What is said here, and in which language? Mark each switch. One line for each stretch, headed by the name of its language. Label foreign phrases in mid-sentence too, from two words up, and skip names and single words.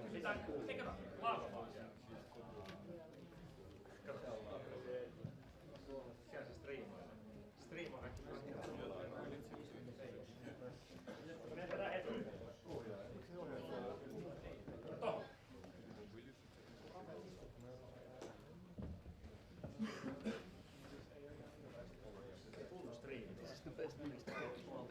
Finnish: Ei kato, laavaa. Kato. Siellä se striimaa. Striimaa kaikki. Mennään etuun. Tohon.
English: This is the best minister of the world.